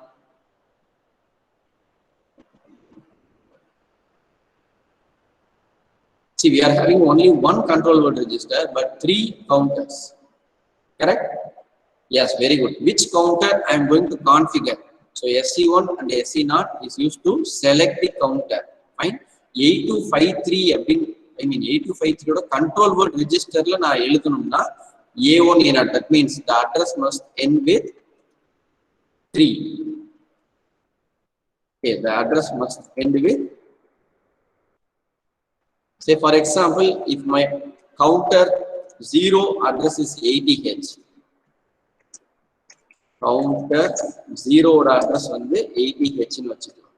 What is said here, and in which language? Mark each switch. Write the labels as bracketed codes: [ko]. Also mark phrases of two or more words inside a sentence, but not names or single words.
[en] See, we are having only 1 control word register, but 3 counters. Correct? Yes, very good. Which counter I am going to configure? So, SC1 and SC0 is used to select the counter. Fine. 8253, I mean 8253 control word register [ta] ல நா எழுதணும்னா [en] A1 A0. That means the address must end with 3. Okay, the address must end with, say for example, if my counter 0 address is 80H, counter 0 address on the 80H [ta] இன் வச்சிக்கலாம்.